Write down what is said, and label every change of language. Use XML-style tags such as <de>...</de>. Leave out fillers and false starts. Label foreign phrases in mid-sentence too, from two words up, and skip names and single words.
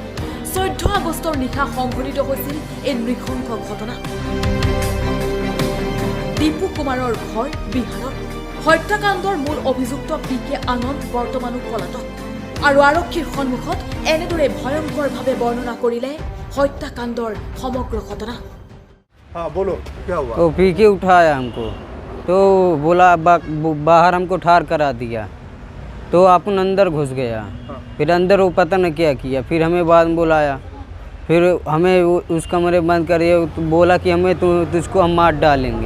<as>14 আগষ্টৰ নিশা সংঘটিত হৈছিল এই নৃশংস ঘটনা। দীপু কুমাৰৰ ঘৰ বিহাৰত। হত্যাকাণ্ডৰ মূল অভিযুক্ত পি কে আনন্দ বৰ্তমানো পলাতক আৰু আৰক্ষীৰ সন্মুখত এনেদৰে ভয়ংকৰভাৱে বৰ্ণনা কৰিলে হত্যাকাণ্ডৰ সমগ্ৰ ঘটনা।</as> <hi>हाँ बोलो क्या हुआ? वो पी के उठाया हमको तो बोला बाहर हमको ठार करा दिया तो अपन अंदर घुस गया। फिर अंदर वो पता न क्या किया, फिर हमें बाद में बुलाया, फिर हमें उस कमरे बंद करिए तो बोला कि हमें तुझको हम मार डालेंगे।</hi>